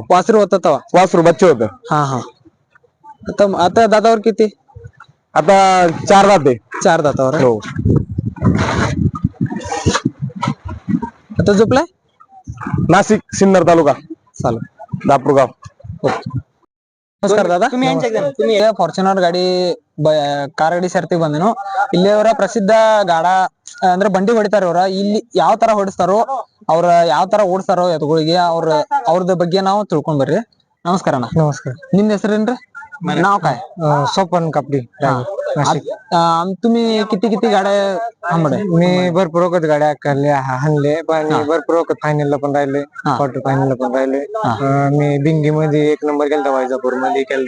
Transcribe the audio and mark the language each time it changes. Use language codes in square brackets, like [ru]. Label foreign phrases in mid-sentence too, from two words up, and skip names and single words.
[mr] वासरू होतं तेव्हा? वासरू बच्चे होतं. हा, हा. आता दातावर किती? आता 4 दाते. 4 दातावर आहे. हो. आता झोपलाय? नाशिक, सिन्नर तालुका, चालू. दापूर गाव. [kn] ನಮಸ್ಕಾರ ದಾದಾ. तुम्ही ಫಾರ್ಚುನರ್ ಗಾಡಿ ಕಾರ್ ಗಾಡಿ ಸರ್ತಿ ಬಂದೇನು. ಇಲ್ಲಿ ಅವರ ಪ್ರಸಿದ್ಧ ಗಾಡ ಅಂದ್ರೆ ಬಂಡಿ ಹೊಡಿತಾರ. ಅವ್ರ ಇಲ್ಲಿ ಯಾವ ತರ ಹೊಡಿಸ್ತಾರೋ, ಅವ್ರ ಯಾವ ತರ ಓಡಿಸ್ತಾರೋ ಎತ್ತುಗಳಿಗೆ, ಅವ್ರದ ಬಗ್ಗೆ ನಾವು ತಿಳ್ಕೊಂಡ್ ಬರ್ರಿ. ನಮಸ್ಕಾರ ಅಣ್ಣ. [mr] नमस्कार. [kn] ನಿಮ್ ಹೆಸರೇನ್ರಿ? [mr] नाव काय? सोपन कापडी. तुम्ही किती गाड्या थांबडे? मी भरपूर वखत गाड्या हाणले, पण भरपूर वखत फायनलला पण राहिले, क्वार्टर फायनलला पण राहिले. मी बिंगी मध्ये 1 नंबर केलता, वैजापूर मध्ये केलता.